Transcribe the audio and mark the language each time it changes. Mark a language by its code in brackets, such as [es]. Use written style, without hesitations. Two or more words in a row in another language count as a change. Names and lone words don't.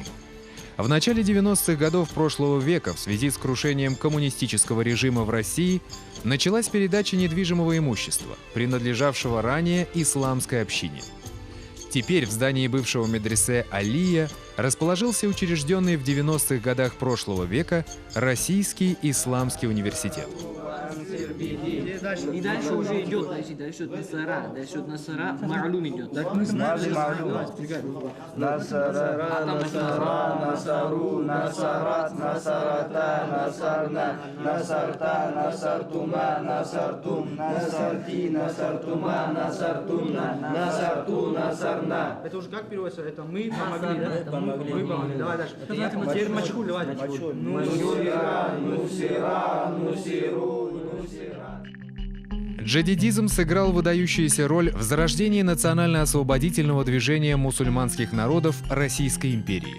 [ru] В начале 90-х годов прошлого века в связи с крушением коммунистического режима в России началась передача недвижимого имущества, принадлежавшего ранее исламской общине. Теперь в здании бывшего медресе «Алия» расположился учрежденный в 90-х годах прошлого века Российский исламский университет. И дальше уже идет, дальше Насара, Ма'лум идет. [ar] نصر، نصروا، نصرت، نصرتا، نصرن، نصرت، نصرتما، نصرتم، نصرت، نصرتما، نصرتن، نصرت، نصرنا. [ru] Это уже как переводится? Это мы помогли, да? Мы помогли. Давай дальше. Теперь мачхуль, давай. Джадидизм сыграл выдающуюся роль в зарождении национально-освободительного движения мусульманских народов Российской империи.